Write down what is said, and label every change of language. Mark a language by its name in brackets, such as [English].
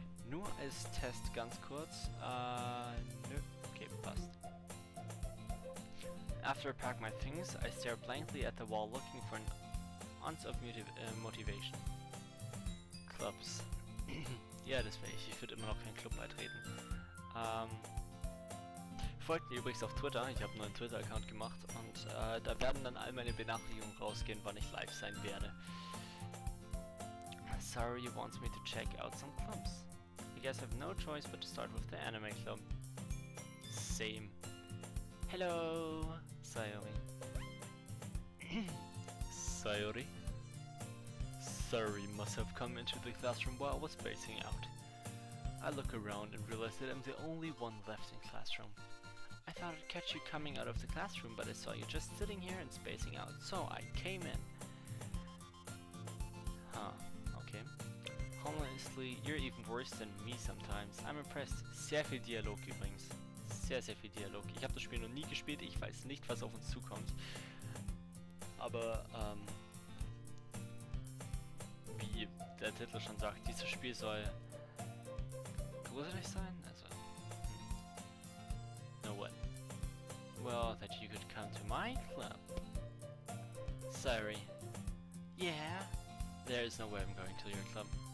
[German] Nur als Test ganz kurz. Nö. Okay, passt. [English] After I pack my things, I stare blankly at the wall looking for an ounce of motivation. Clubs. [German] Ja, das wäre ich. Ich würde immer noch keinen Club beitreten. Folgt mir übrigens auf Twitter, ich habe einen neuen Twitter-Account gemacht und da werden dann all meine Benachrichtigungen rausgehen, wann ich live sein werde. [English] Sayori wants me to check out some clubs. I guess I have no choice but to start with the anime club. Same. Hello, Sayori. Sayori? Sayori must have come into the classroom while I was spacing out. I look around and realize that I'm the only one left in classroom. I thought I'd catch you coming out of the classroom, but I saw you just sitting here and spacing out, so I came in. Huh, okay. Honestly, you're even worse than me sometimes. I'm impressed. [German] Sehr viel Dialog übrigens. Sehr, sehr viel Dialog. Ich habe das Spiel noch nie gespielt, ich weiß nicht, was auf uns zukommt. Aber, wie der Titel schon sagt, dieses Spiel soll gruselig sein? [English] Also, no what? Well, that you could come to my club. Sorry. Yeah? There is no way I'm going to your club.